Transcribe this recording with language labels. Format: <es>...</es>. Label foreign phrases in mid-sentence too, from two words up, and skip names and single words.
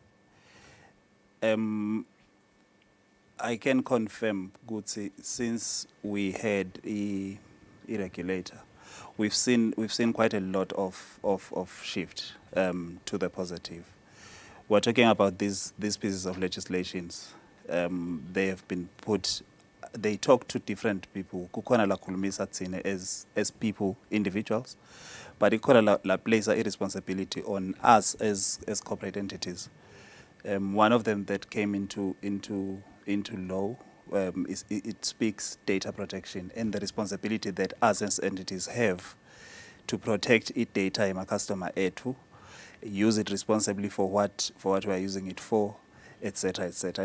<en>I can confirm, Gutsi, since we had a regulator, we've seen quite a lot of shift to the positive. We're talking about these pieces of legislations. They have been put, they talk to different people.</en> <ss>Kukona la kulumisa tsine</ss> <en>as people, individuals, but</en> <ss>ikona la</ss> <en>place a responsibility on us as corporate entities. One of them that came into law it speaks data protection and the responsibility that us as entities have to protect its data in a customer etu, use it responsibly for what we are using it for, etc., etc.</en>